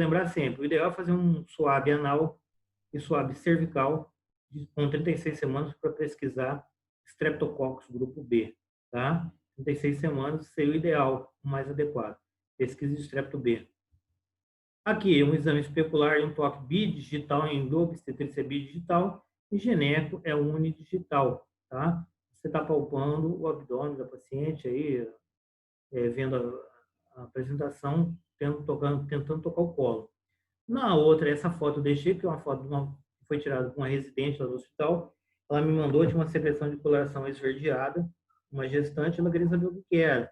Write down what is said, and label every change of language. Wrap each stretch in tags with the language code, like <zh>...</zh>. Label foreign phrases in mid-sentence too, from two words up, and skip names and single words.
<pt>Lembrar sempre, o ideal é fazer um suave anal e suave cervical com 36 semanas para pesquisar Streptococcus grupo B, tá? 36 semanas seria o ideal, o mais adequado. Pesquisa de Strepto B. Aqui, um exame especular e um toque bidigital em endobstetrícia bidigital e gineco é unidigital, tá? Você está palpando o abdômen da paciente aí, vendo a apresentação, tentando tocar o colo. Na outra, essa foto eu deixei, que é uma foto que foi tirada com uma residente lá do hospital. Ela me mandou, tinha uma secreção de coloração esverdeada, uma gestante, ela queria saber o que era.</pt>